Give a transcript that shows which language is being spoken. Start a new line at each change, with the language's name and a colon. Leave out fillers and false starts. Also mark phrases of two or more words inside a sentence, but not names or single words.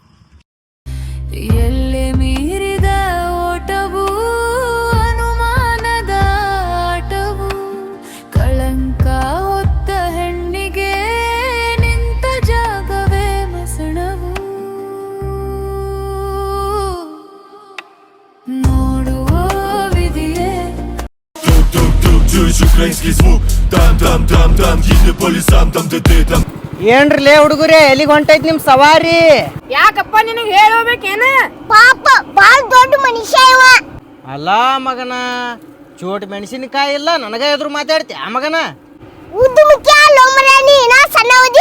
Kannada: ಎಲ್ಲೆ ಮೀರಿದ ಓಟವು ಅನುಮಾನದ ಆಟವು ಕಳಂಕ ಹೊತ್ತ ಹೆಣ್ಣಿಗೆ ನಿಂತ ಜಾಗವೇ ಮಸಣವು ನೋಡುವ ವಿಧಿಯೇ
Russian: Чуешь украинский звук? Там, там, там, там, едет по лесам, там, там.
Kannada: ಏನ್ರಲೇ ಹುಡುಗರೇ, ಎಲ್ಲಿಗೆ ಹೊಂಟೈತಿ ನಿಮ್ ಸವಾರಿ? ಯಾಕಪ್ಪ ನಿನಗೆ ಹೇಳೋಬೇಕೇನ? ಪಾಪ ಬಾಳ್ ದೊಡ್ಡ ಮನುಷ್ಯ ಇವ. ಅಲ್ಲ ಮಗನ, ಚೋಟ್ ಮೆಣಸಿನಕಾಯಿ ಇಲ್ಲ ನನಗ ಎದುರು ಮಾತಾಡ್ತಿ ಆ ಮಗನ? ಉದ್ದ ಮುಖ್ಯ ಲೋಮರಾಣಿ, ನಾ ಸಣ್ಣವದಿ.